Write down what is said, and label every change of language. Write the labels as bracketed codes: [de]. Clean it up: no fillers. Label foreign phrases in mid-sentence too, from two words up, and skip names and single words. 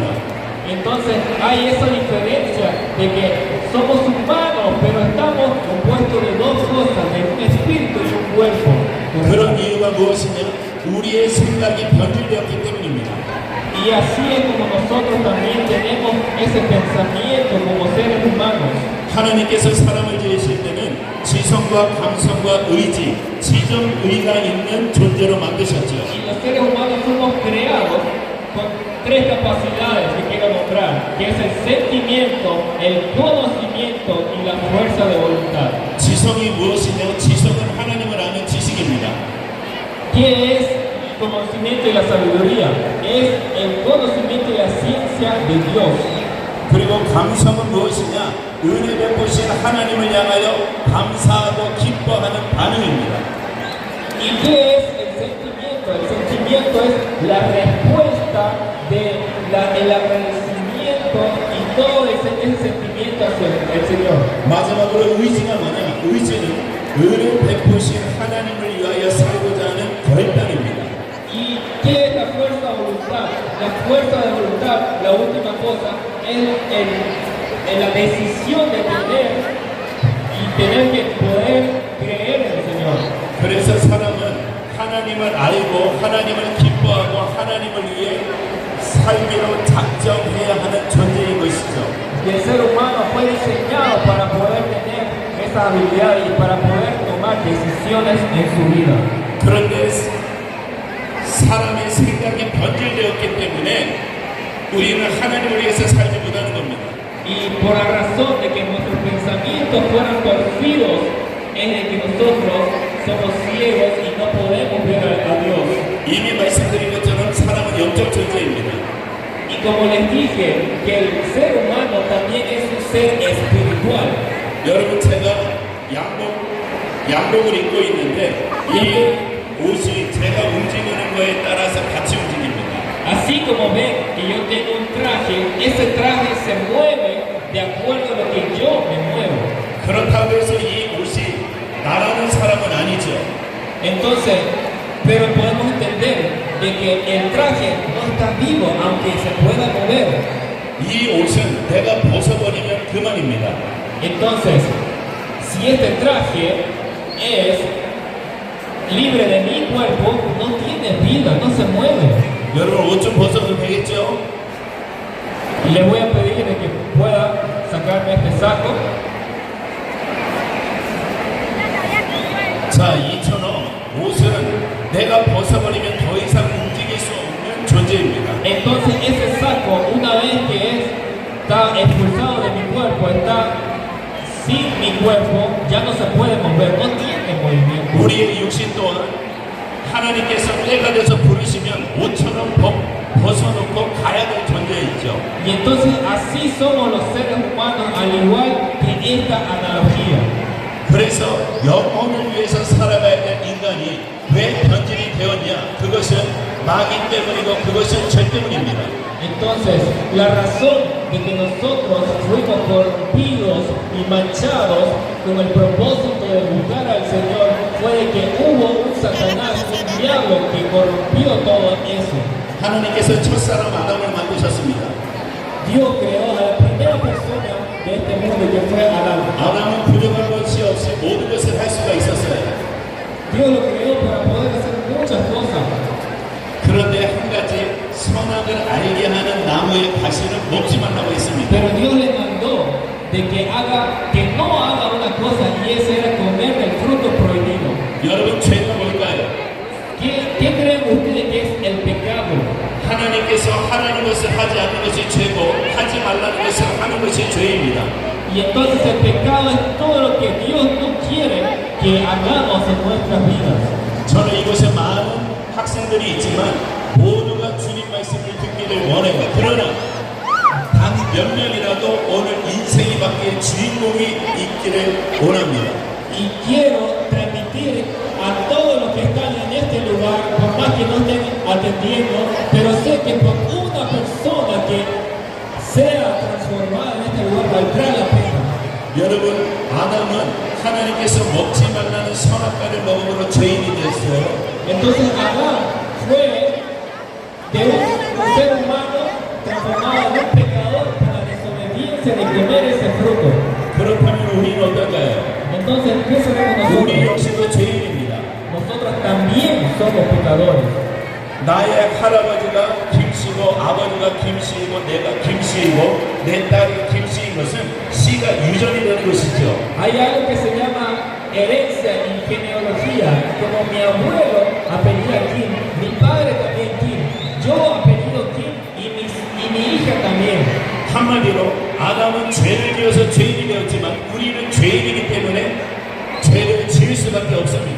[es] Entonces hay esa diferencia de que somos humanos, pero estamos compuestos de dos cosas, de un espíritu y un cuerpo. [ko] 그런 이유가 무엇이냐? 우리의 생각이 변질되었기 때문입니다. [es] Y así es como nosotros también tenemos ese pensamiento como seres humanos. [ko] 하나님께서 사람을 지으실 때는 지성과 감성과 의지, 지정의가 있는 존재로 만드셨죠. [es] Y los seres humanos fuimos creados con tres capacidades que quiero nombrar, que es el sentimiento, el conocimiento y la fuerza de voluntad. [ko] 지성이 무엇이냐? 지성은 하나님을 아는 지식입니다. [es] ¿Qué es el conocimiento y la sabiduría? Es el conocimiento y la ciencia de Dios. [ko] 그리고 감성은 무엇이냐? 은혜 베푸신 하나님을 향하여 감사하고 기뻐하는 반응입니다. [es] ¿Y qué es el sentimiento? El sentimiento es la respuesta del agradecimiento y todo ese sentimiento hacia el Señor. [ko] 마지막으로 의지가 뭐냐? 의지는 은혜 베푸신 하나님을 위하여 살고자 하는 결단입니다. [es] Y ¿qué es la fuerza de voluntad? La fuerza de voluntad, la última cosa, es la decisión de tener y tener que poder creer en el Señor. [ko] 그래서 사람은 하나님을 알고 하나님을 기뻐하고 하나님을 위해 삶으로 작정해야 하는 존재인 것이죠. [es] Y el ser humano fue diseñado para poder tener esa habilidad y para poder tomar decisiones en su vida. [ko] 그런데 사람의 생각이 변질되었기 때문에 우리는 하나님을 위해서 살지 못하는 겁니다. [es] Y por la razón de que nuestros pensamientos fueron torcidos, es de que nosotros somos ciegos y no podemos ver a Dios. [ko] 이미 말씀드린 것처럼 사람은 영적 존재입니다. [es] Y como les dije, que el ser humano también es un ser espiritual. [ko] 여러분 제가 양복을 입고 있는데 이 옷이 제가 움직이는 거에 따라서 같이 움직입니다. [es] Así como ven que yo tengo un traje, ese traje se mueve de acuerdo a lo que yo me muevo. [ko] 그렇다고 해서 이 옷이 나라는 사람은 아니죠. [es] Entonces, pero podemos entender de que el traje no está vivo aunque se pueda mover. [ko] 이 옷은 내가 벗어버리면 그만입니다. [es] Entonces, si este traje es libre de mi cuerpo, no tiene vida, no se mueve. [ko] 여러분 옷 좀 벗어도 되겠죠? [es] Y le voy a pedir de que pueda sacarme este saco. [ko] 자, 이처럼 옷은 내가 벗어버리면 더 이상 움직일 수 없는 존재입니다. [es] Entonces ese saco, una vez que está expulsado de mi cuerpo, está sin mi cuerpo, ya no se puede mover, no tiene movimiento. [ko] 우리의 육신 또한 하나님께서 때가 돼서 부르시면 옷처럼 벗어놓고 가야 될 존재이죠. [es] Y entonces así somos los seres humanos, al igual que esta analogía. [ko] 그래서 영혼을 위해서 살아가야 될 인간이 왜 변질이 되었냐? 그것은 마귀 때문이고 그것은 죄 때문입니다. [es] Entonces, la razón de que nosotros fuimos corrompidos y manchados con el propósito de buscar al Señor fue de que hubo un Satanás, un diablo que corrompió todo eso. [ko] 하나님께서 첫사람 아담을 만드셨습니다. [es] Dios creó a la primera persona de este mundo que fue Adán. [ko] 아담은 부족한 것이 없이 모든 것을 할 수가 있었어요. [es] Dios lo creó para poder hacer muchas cosas. [ko] 그런데 한 가지 선악을 알게 하는 나무의 가시는 먹지 말라고 했습니다. [es] Pero Dios le mandó de que no haga una cosa y esa era comer del fruto prohibido. [ko] 여러분 죄가 뭘까요? [es] ¿Qué creen ustedes que es el pecado? [ko] 하나님께서 하라는 것을 하지 않는 것이 죄고 하지 말라는 것을 하는 것이 죄입니다. [es] Y entonces el pecado es todo lo que Dios no quiere que hagamos en nuestras vidas. [ko] 저는 이곳에 많은 학생들이 있지만 모두가 주님 말씀을 듣기를 원해요. 그러나 단 몇 명이라도 오늘 인생이 바뀐 주인공이 있기를 원합니다. [es] Y quiero transmitir a todos los que están en este lugar, por más que no estén atendiendo, pero sé que por una persona que sea transformada en este lugar valdrá la pena. [ko] 여러분, 아담은 하나님께서 먹지 말라는 선악과를 먹음으로 죄인이 됐어요. [es] Entonces Adán fue de un ser humano transformado en un pecador por la desobediencia de comer ese fruto. [ko] 그렇다면 우리는 어떨까요? [es] Entonces, ¿qué seremos [ko] 우리 [es] nosotros? [ko] 역시도 죄인입니다. [es] Nosotros también somos pecadores. [ko] 나의 할아버지가 김씨고 아버지가 김씨이고 내가 김씨이고 내 딸이 김씨인 것은 씨가 유전이 되는 것이죠. [es] Hay algo que se llama herencia y genealogía. Como mi abuelo apellida Kim, mi padre también Kim, yo apellido Kim y mi hija también. [ko] 한마디로 아담은 죄를 지어서 죄인이 되었지만 우리는 죄인이기 때문에 죄를 지을 수밖에 없습니다.